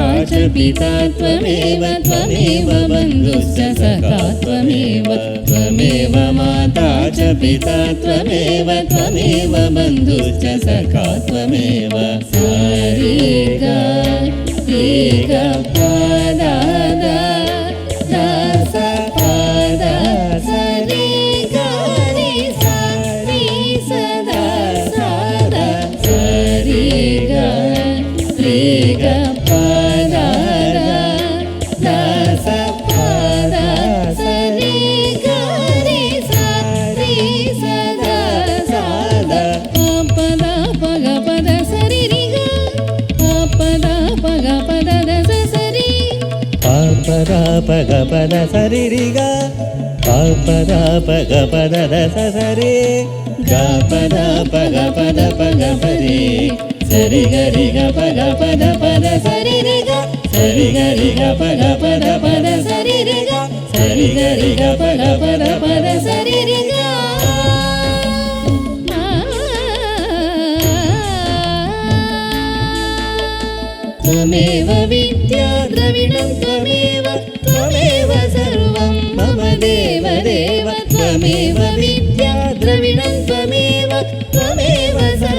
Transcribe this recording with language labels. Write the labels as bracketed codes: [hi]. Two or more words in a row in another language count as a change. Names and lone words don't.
[sa] च पिता त्वमेव बन्धुश्च सखा त्वमेव माता च पिता त्वमेव बन्धुश्च सखा त्वमेव सारिगा गा पा दा दा दा सा पा दा सा रे गा रे सा रे सा दा सा दा सा रे गा पा दा दा दा सा पा दा सा रे गा रे सा दा सा दा प दा प ग प दा सा रे रे गा प दा प ग प दा दा सा सा रे प दा प ग प दा सा रे रे गा प दा प ग प दा दा सा सा रे गा प दा प ग प दा प ग प रे सा रे गा रे गा प ग प दा प दा सा रे रे गा सा रे गा रे गा प ग प दा प दा सा रे रे गा सा रे गा रे गा प ग प दा प दा सा रे रे गा त्वमेव विद्या द्रविणं त्वमेव सर्वं मम देव त्वमेव विद्या द्रविणं त्वमेव